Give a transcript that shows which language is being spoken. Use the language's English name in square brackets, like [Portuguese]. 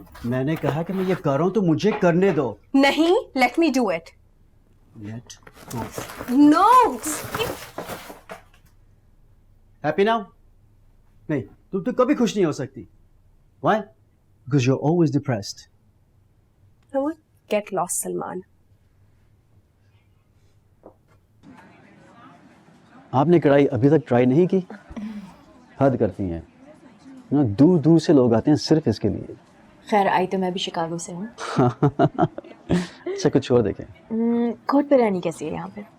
[Hindi] मैंने कहा कि मैं ये कर रहा हूं तो मुझे करने दो। नहीं, [English] Let me do it. Let go. No. Happy now? [Hindi] नहीं, तुम तो कभी खुश नहीं हो सकती। [English] Why? Because you're always depressed. Get lost, Salman. [Hindi] आपने कढ़ाई अभी तक ट्राई नहीं की? हद करती हैं ना, दूर दूर से लोग आते हैं सिर्फ इसके लिए। खैर आई तो मैं भी शिकागो से हूँ। अच्छा कुछ और देखें। कोर्ट पे रहनी कैसी है यहाँ पे?